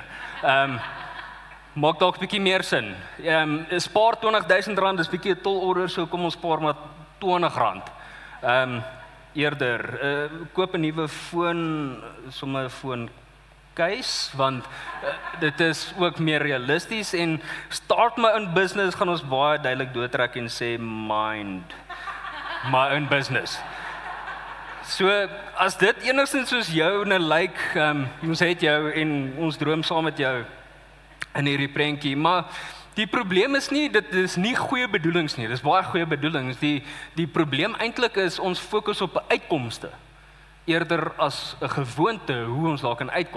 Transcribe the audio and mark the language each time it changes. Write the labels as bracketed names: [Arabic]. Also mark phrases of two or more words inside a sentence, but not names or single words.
[Afrikaans] Maak dalk 'n bietjie meer sin. Spaar R20,000, dis bietjie 'n tolorder, so kom ons spaar maar R20. Eerder koop 'n nuwe foon, sommer 'n foon case, want dit is ook meer realisties en [English] start my own business [Afrikaans] gaan ons baie duidelik doodtrek en sê [English] mind my own business. [Afrikaans] So as dit enigstens soos jou lyk, ons het jou en ons droom saam met jou in hierdie prentjie, maar die probleem is nie, dit is nie goeie bedoelings nie, dis baie goeie bedoelings. Die probleem eintlik is ons fokus op uitkomste eerder as 'n gewoonte hoe ons daar kan uitkom.